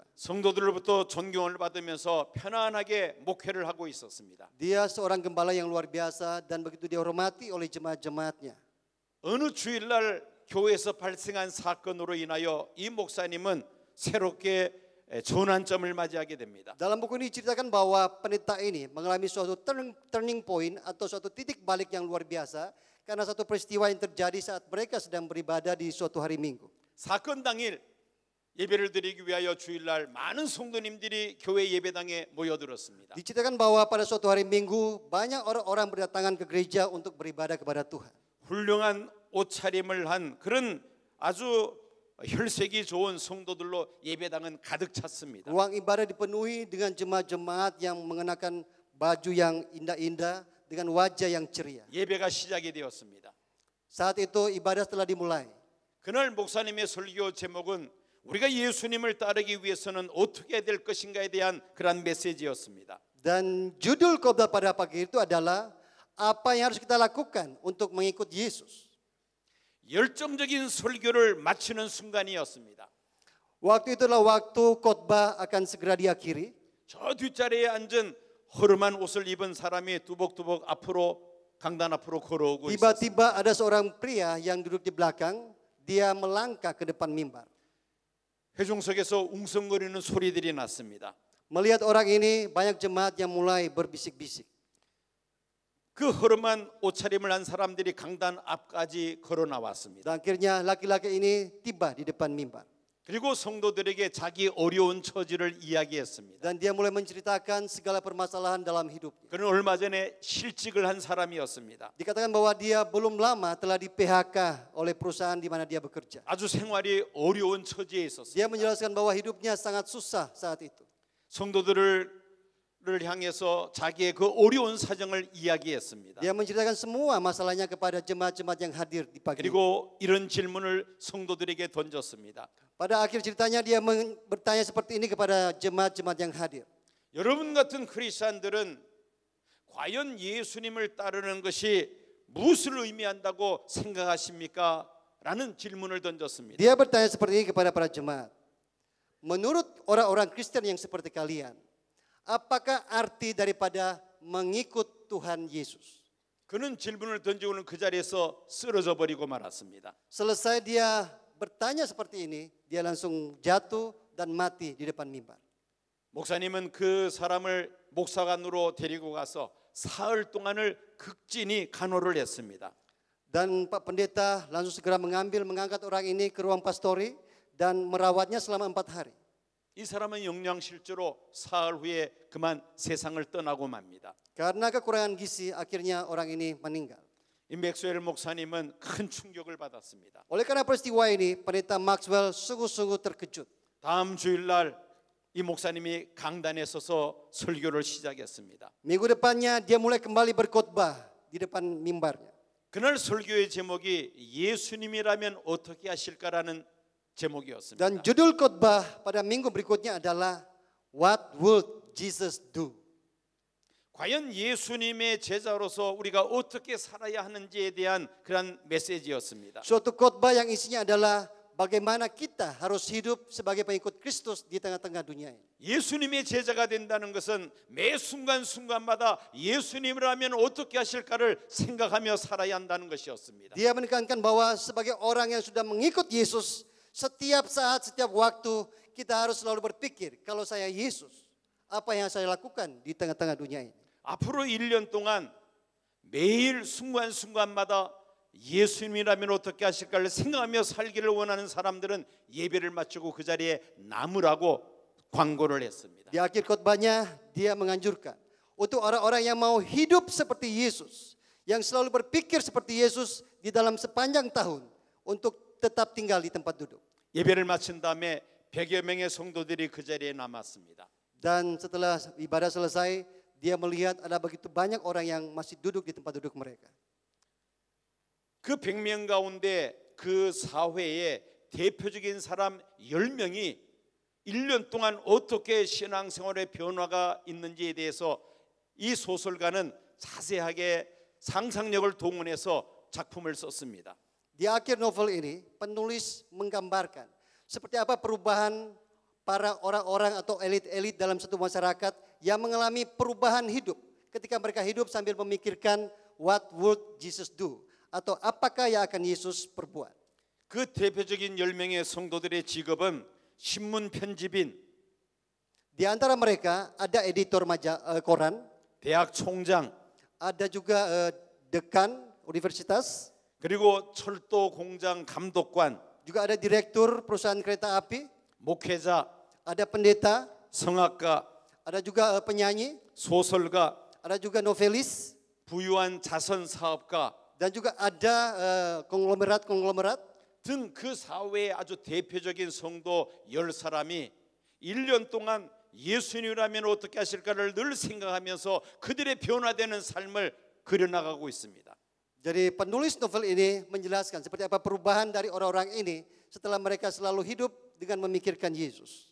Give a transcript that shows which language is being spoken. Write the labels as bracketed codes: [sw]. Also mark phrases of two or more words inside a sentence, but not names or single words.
[ko] 성도들로부터 존경을 받으면서 편안하게 목회를 하고 있었습니다. [id] Dia seorang gembala yang luar biasa dan begitu dihormati oleh jemaat-jemaatnya. [ko] 어느 주일날 교회에서 발생한 사건으로 인하여 이 목사님은 새롭게 전환점을 맞이하게 됩니다. [id] Dalam buku ini diceritakan bahwa pendeta ini mengalami suatu [en] turning point [id] atau suatu titik balik yang luar biasa karena satu peristiwa yang terjadi saat mereka sedang beribadah di suatu hari Minggu. [ko] 사건 당일 예배를 드리기 위하여 주일날 많은 성도님들이 교회 예배당에 모여들었습니다. [id] Diceritakan bahwa pada suatu hari Minggu banyak orang-orang berdatangan ke gereja untuk beribadah kepada Tuhan. [ko] 훌륭한 옷차림을 한 그런 아주 혈색이 좋은 성도들로 예배당은 가득 찼습니다. [id] Ruang ibadah dipenuhi dengan jemaat-jemaat yang mengenakan baju yang indah-indah dengan wajah yang ceria. [ko] 예배가 시작이 되었습니다. [id] Saat itu ibadah telah dimulai. [ko] 그날 목사님의 설교 제목은 우리가 예수님을 따르기 위해서는 어떻게 해야 될 것인가에 대한 그런 메시지였습니다. [id] Dan judul khotbah pada pagi itu adalah apa yang harus kita lakukan untuk mengikut Yesus. [ko] 열정적인 설교를 마치는 순간이었습니다. [id] Waktu itulah waktu khotbah akan segera diakhiri. [ko] 저 뒷자리에 앉은 허름한 옷을 입은 사람이 두벅두벅 앞으로 강단 앞으로 걸어오고 있었습니다. [id] Tiba-tiba ada seorang pria yang duduk di belakang, dia melangkah ke depan mimbar. [ko] 회중석에서 웅성거리는 소리들이 났습니다. [id] Melihat orang ini, banyak jemaat yang mulai berbisik-bisik. [ko] 그 허름한 옷차림을 한 사람들이 강단 앞까지 걸어 나왔습니다. [id] Dan akhirnya laki-laki ini tiba di depan mimbar. [ko] 그리고 성도들에게 자기 어려운 처지를 이야기했습니다. [id] Dan dia mulai menceritakan segala permasalahan dalam hidupnya. [ko] 그는 얼마 전에 실직을 한 사람이었습니다. [id] Dikatakan bahwa dia belum lama telah di PHK oleh perusahaan di mana dia bekerja. [ko] 아주 생활이 어려운 처지에 있었습니다. [id] Dia menjelaskan bahwa hidupnya sangat susah saat itu. [ko] 성도들을 향해서 자기의 그 어려운 사정을 이야기했습니다. [id] Dia menceritakan semua masalahnya kepada jemaat-jemaat yang hadir di pagi. [ko] 그리고 이런 질문을 성도들에게 던졌습니다. [id] Pada akhir ceritanya dia bertanya seperti ini kepada jemaat-jemaat yang hadir. [ko] 여러분 같은 크리스천들은 과연 예수님을 따르는 것이 무엇을 의미한다고 생각하십니까? 라는 질문을 던졌습니다. [id] Dia bertanya seperti ini kepada para jemaat. Menurut orang-orang Kristen yang seperti kalian, apakah arti daripada mengikut Tuhan Yesus? [ko] 그는 질문을 던지고는 그 자리에서 쓰러져 버리고 말았습니다. [id] Selesai dia bertanya seperti ini, dia langsung jatuh dan mati di depan mimbar. [ko] 목사님은 그 사람을 목사관으로 데리고 가서 사흘 동안을 극진히 간호를 했습니다. [id] Dan Pak Pendeta langsung segera mengangkat orang ini ke ruang pastori dan merawatnya selama 4 hari. [ko] 이 사람은 영양실조로 사흘 후에 그만 세상을 떠나고 맙니다. [id] Karena kekurangan gizi, akhirnya orang ini meninggal. [ko] 이 맥스웰 목사님은 큰 충격을 받았습니다. [id] Oleh karena peristiwa ini, Pendeta Maxwell sungguh-sungguh terkejut. [ko] 다음 주일날 이 목사님이 강단에 서서 설교를 시작했습니다. [id] Minggu depannya dia mulai kembali berkhotbah di depan mimbarnya. [ko] 그날 설교의 제목이 예수님이라면 어떻게 하실까라는 제목이었습니다. [id] Dan judul khotbah pada minggu berikutnya adalah [en] What would Jesus do? [ko] 과연 예수님의 제자로서 우리가 어떻게 살아야 하는지에 대한 그런 메시지였습니다. [id] Suatu khotbah yang isinya adalah bagaimana kita harus hidup sebagai pengikut Kristus di tengah-tengah dunia ini. [ko] 예수님의 제자가 된다는 것은 매 순간순간마다 예수님이라면 어떻게 하실까를 생각하며 살아야 한다는 것이었습니다. [id] Dia menekankan bahwa sebagai orang yang sudah mengikut Yesus, setiap saat, setiap waktu kita harus selalu berpikir, kalau saya Yesus, apa yang saya lakukan di tengah-tengah dunia ini? [ko] 앞으로 1년 동안 매일 순간순간마다 예수님이라면 어떻게 하실까를 생각하며 살기를 원하는 사람들은 예배를 마치고 그 자리에 남으라고 광고를 했습니다. [id] Di akhir khotbahnya dia menganjurkan untuk orang-orang yang mau hidup seperti Yesus, yang selalu berpikir seperti Yesus di dalam sepanjang tahun untuk tetap tinggal di tempat duduk. [ko] 예배를 마친 다음에 100여 명의 성도들이 그 자리에 남았습니다. [id] Dan setelah ibadah selesai, dia melihat ada begitu banyak orang yang masih duduk di tempat duduk mereka. [ko] 그 100명 가운데 그 사회에 대표적인 사람 10명이 1년 동안 어떻게 신앙생활의 변화가 있는지에 대해서 이 소설가는 자세하게 상상력을 동원해서 작품을 썼습니다. [id] Di akhir novel ini, penulis menggambarkan seperti apa perubahan para orang-orang atau elit-elit dalam satu masyarakat yang mengalami perubahan hidup ketika mereka hidup sambil memikirkan [en] what would Jesus do, [id] atau apakah yang akan Yesus perbuat. [ko] 그 대표적인 10명의 성도들의 직업은 신문 편집인, [id] Di antara mereka ada editor koran, [ko] 대학 총장, [id] ada juga dekan universitas, [ko] 그리고 철도 공장 감독관, [id] juga ada direktur perusahaan kereta api, [ko] 목회자, [id] ada pendeta, [ko] 성악가, [id] ada juga penyanyi, [ko] 소설가, [id] ada juga novelis, [ko] 부유한 자선 사업가, [id] dan juga ada konglomerat-konglomerat, [ko] 등 그 사회의 아주 대표적인 성도 10사람이 1년 동안 예수님이라면 어떻게 하실까를 늘 생각하면서 그들의 변화되는 삶을 그려나가고 있습니다. [id] Jadi penulis novel ini menjelaskan seperti apa perubahan dari orang-orang ini setelah mereka selalu hidup dengan memikirkan Yesus.